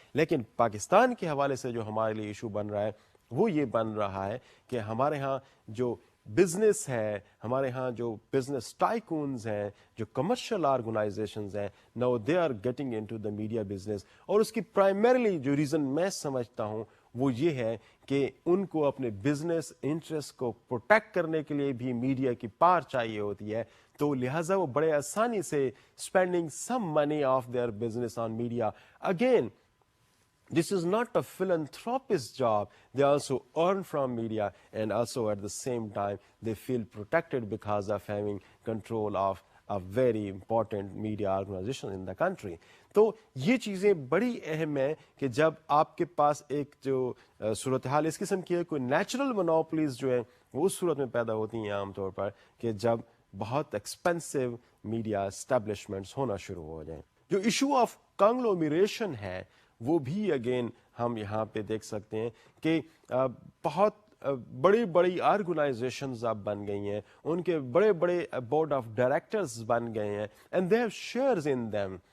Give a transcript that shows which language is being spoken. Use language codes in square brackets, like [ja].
[ur] لیکن پاکستان کے حوالے سے جو ہمارے لیے ایشو بن رہا ہے وہ یہ بن رہا ہے کہ ہمارے ہاں جو بزنس ہے, ہمارے ہاں جو بزنس ٹائکونز ہیں, جو کمرشل آرگنائزیشنز ہیں, [en] Now they are getting into the media business. [ur] اور اس کی پرائمریلی جو ریزن میں سمجھتا ہوں وہ یہ ہے کہ ان کو اپنے بزنس انٹرسٹ کو پروٹیکٹ کرنے کے لیے بھی میڈیا کی پار چاہیے ہوتی ہے, تو لہٰذا وہ بڑے آسانی سے [en] Spending some money of their business on media. Again this is not a philanthropist's job. They also earn from media, and also at the same time they feel protected because of having control of a very important media organization in the country. [ur] تو یہ چیزیں بڑی اہم ہیں کہ جب آپ کے پاس ایک جو صورتحال اس قسم کی ہے, کوئی نیچرل مونوپلیز جو ہیں وہ اس صورت میں پیدا ہوتی ہیں عام طور پر کہ جب بہت ایکسپینسو میڈیا اسٹیبلشمنٹس ہونا شروع ہو جائیں. جو ایشو آف کنگلومیریشن ہے وہ بھی اگین ہم یہاں پہ دیکھ سکتے ہیں کہ بہت بڑی بڑی آرگنائزیشنز اب بن گئی ہیں, ان کے بڑے بڑے بورڈ آف ڈائریکٹرز بن گئے ہیں, [en] And they have shares in them.